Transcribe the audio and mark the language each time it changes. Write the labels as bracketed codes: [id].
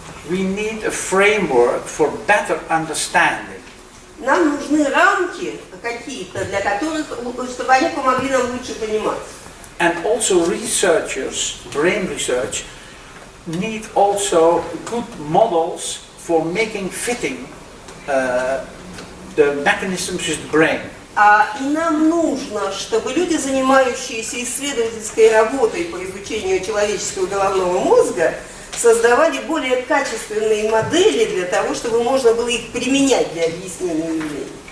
[en] We need a framework for better understanding. [ru] Нам нужны рамки какие-то, для которых, чтобы они помогли нам лучше понимать. [en] And also researchers, brain research, need also good models for making fitting the mechanisms of the brain. [ru] И нам нужно, чтобы люди, занимающиеся исследовательской работой по изучению человеческого головного мозга, создавали более качественные модели для того, чтобы можно было их применять для объяснения явлений.